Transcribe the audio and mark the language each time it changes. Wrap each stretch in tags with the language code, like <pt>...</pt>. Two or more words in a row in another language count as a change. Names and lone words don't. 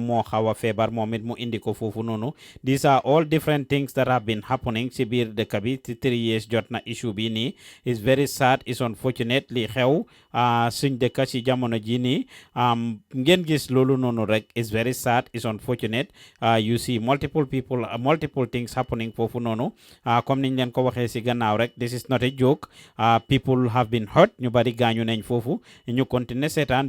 <wo>moo xaw a feebar moom it mu indi ko foofu noonu</wo> <en>these are all different things that have been happening</en> <wo>si biir dëkk bi ci 3 years jot na issue bi nii</wo> <en>is very sad is unfortunate</en> <wo>li xew suñ dëkk si jamono ji nii ngeen gis loolu noonu rek</wo> <en>is very sad is unfortunate you see multiple things happening</en> <wo>foofu noonu comme niñ leen ko waxee si gannaaw rek</wo> <en>this is not a joke people have been hurt</en> <wo>ñu bari gaañu nañ foofu ñu continuer seetaan</wo>